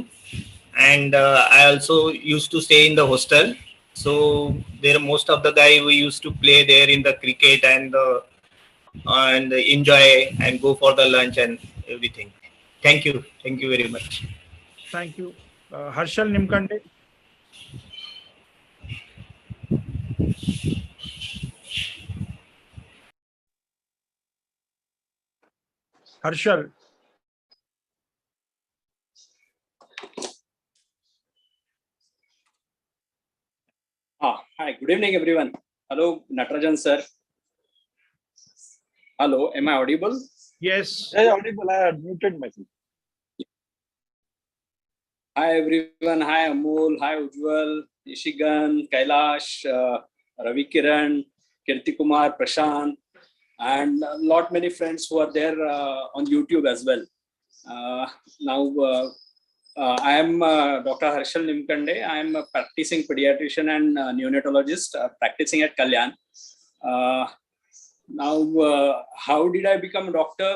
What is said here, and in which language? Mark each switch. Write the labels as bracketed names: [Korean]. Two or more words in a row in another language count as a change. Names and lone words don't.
[English] And I also used to stay in the hostel, so there most of the guy we used to play there in the cricket, and enjoy and go for the lunch and everything. Thank you very much. Thank you. Harshal Nimkande. Harshal. Hi, good evening, everyone. Hello, Natarajan sir. Hello, am I audible? Yes. Yeah, audible. I had muted myself. Hi, everyone. Hi, Amol. Hi, Ujjwal, Ishigan, Kailash, Ravi Kiran, Kirti Kumar, Prashant, and a lot many friends who are there on YouTube as well. Now, I am Dr. Harshal Nimkande. I am a practicing pediatrician and neonatologist practicing at Kalyan. Now, how did I become a doctor?